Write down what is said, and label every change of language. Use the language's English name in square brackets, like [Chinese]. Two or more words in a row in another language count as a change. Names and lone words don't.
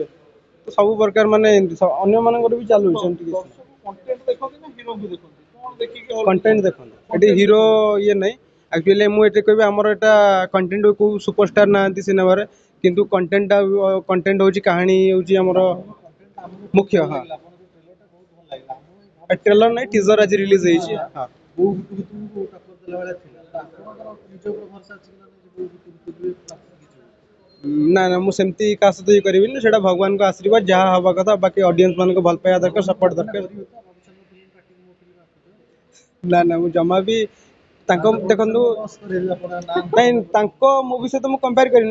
[Odia] ତ ସବୁ ପ୍ରକାର ମାନେ ଏମିତି ଅନ୍ୟମାନଙ୍କର ବି ଚାଲୁଛି ସେମିତି କିଛି। ଦର୍ଶକ କଣ୍ଟେଣ୍ଟ ଦେଖନ୍ତି ନା ହିରୋଙ୍କୁ ଦେଖନ୍ତି? କ'ଣ ଦେଖିକି କଣ୍ଟେଣ୍ଟ ଦେଖନ୍ତୁ, ଏଠି ହିରୋ ଇଏ ନାହିଁ। ଆକ୍ଚୁଆଲି ମୁଁ ଏଠି କହିବି ଆମର ଏଟା କଣ୍ଟେଣ୍ଟ କୋଉ ସୁପରଷ୍ଟାର ନାହାନ୍ତି ସିନେମାରେ, କିନ୍ତୁ କଣ୍ଟେଣ୍ଟଟା କଣ୍ଟେଣ୍ଟ ହେଉଛି କାହାଣୀ ହେଉଛି ଆମର ମୁଖ୍ୟ। [Hindi] ହଁ ट्रेलर नहीं टीजर आज रिलीज ହେଇଛି। [Odia] ହଁ ନା ନା ମୁଁ ସେମିତି କାହା ସହିତ ଇଏ କରିବିନି, ସେଇଟା ଭଗବାନଙ୍କ ଆଶୀର୍ବାଦ, ଯାହା ହବା କଥା। ବାକି ଅଡିଏନ୍ସ ମାନଙ୍କୁ ଭଲ ପାଇବା ଦରକାର, ସପୋର୍ଟ ଦରକାର। ନା ନା ମୁଁ ଜମା ବି ତାଙ୍କ ଦେଖନ୍ତୁ ନାଇଁ ତାଙ୍କ ମୁଭି ସହିତ ମୁଁ କମ୍ପେୟାର କରିନି।